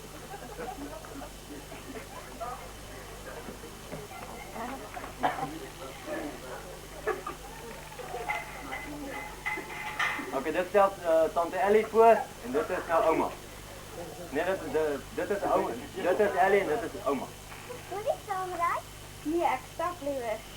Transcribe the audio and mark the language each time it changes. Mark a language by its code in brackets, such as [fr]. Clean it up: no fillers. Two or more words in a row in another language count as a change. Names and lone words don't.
[af] Oké, dit stelt tante Ellie voor en dit is nou oma. Nee, dit is oma. Dit is Ellie en dit is oma. Wil jy saamry? Nee, ek stap liewer.